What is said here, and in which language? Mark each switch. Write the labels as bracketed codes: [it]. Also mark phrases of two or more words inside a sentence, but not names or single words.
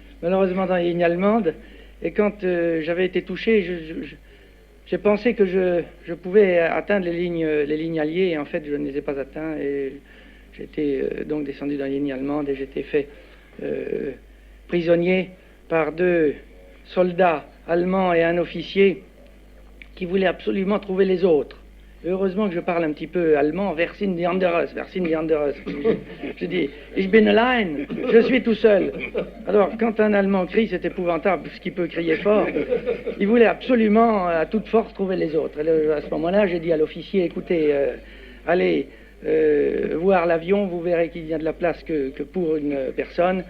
[fr] Et quand j'avais été touché, j'ai pensé que je pouvais atteindre les lignes alliées, et en fait, je ne les ai pas atteints, et j'étais donc descendu dans les lignes allemandes, et j'étais fait prisonnier par 2 soldats allemands et un officier qui voulaient absolument trouver les autres. Heureusement que je parle un petit peu allemand, [de] wer sind die anderes. [fr] Je dis, [de] ich bin allein, [fr] je suis tout seul. Alors, quand un Allemand crie, c'est épouvantable, parce qu'il peut crier fort. Il voulait absolument, à toute force, trouver les autres. Et à ce moment-là, j'ai dit à l'officier, écoutez, allez voir l'avion, vous verrez qu'il y a de la place que pour une personne.